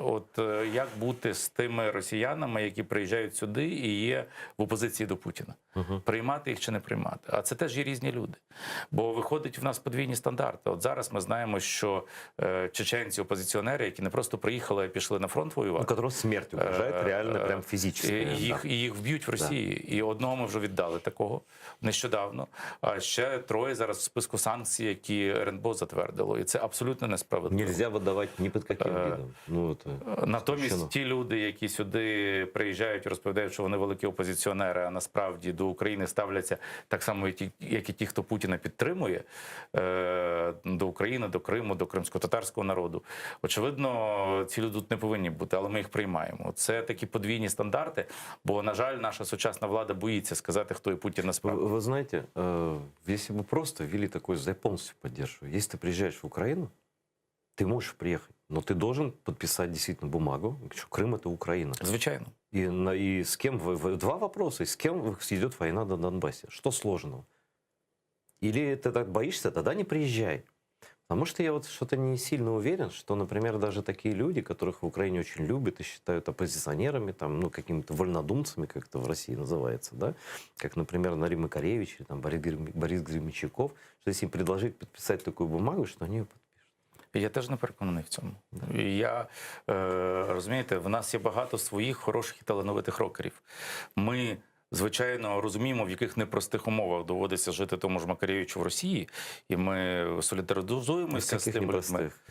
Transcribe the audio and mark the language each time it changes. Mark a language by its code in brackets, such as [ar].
[uk] От як бути з тими росіянами, які приїжджають сюди і є в опозиції до Путіна? Приймати їх чи не приймати? А це теж є різні люди. Бо виходить в нас подвійні стандарти. От зараз ми знаємо, що чеченці-опозиціонери, які не просто приїхали, а пішли на фронт воювати. [ru] У которых смерть угрожает, реально, прям [uk] фізично. Їх вб'ють в Росії. І одного ми вже віддали такого нещодавно. А ще троє зараз в списку санкцій, які РНБО затвердило. І це абсолютно несправедливо. [ru] Нельзя [uk] видавати ні під яким видом. Ну, натомість ті люди, які сюди приїжджають і розповідають, що вони великі опозиціонери, а насправді до України ставляться так само, як і ті, хто Путіна підтримує, до України, до Криму, до кримсько-татарського народу. Очевидно, ці люди тут не повинні бути, але ми їх приймаємо. Це такі подвійні стандарти, бо, на жаль, наша сучасна влада боїться сказати, хто і Путін насправді. [ru] Вы знаете, если бы просто ввели такой, я полностью поддерживаю, если ты приезжаешь в Украину, ты можешь приехать, но ты должен подписать действительно бумагу, что Крым — это Украина. [uk] Звичайно. [ru] И с кем, два вопроса, с кем идет война на Донбассе? Что сложного? Или ты так боишься, тогда не приезжай. Потому что я вот что-то не сильно уверен, что, например, даже такие люди, которых в Украине очень любят и считают оппозиционерами, там, ну, какими-то вольнодумцами, как это в России называется, да, как, например, Нарим Макаревич или там, Борис Гремячаков, что если им предложить подписать такую бумагу, что они ее подпишут. [uk] Я теж не переконаний в цьому. І я, розумієте, в нас є багато своїх хороших і талановитих рокерів. Ми, звичайно, розуміємо, в яких непростих умовах доводиться жити тому ж Макаревичу в Росії, і ми солідаризуємося з Таких тими людьми.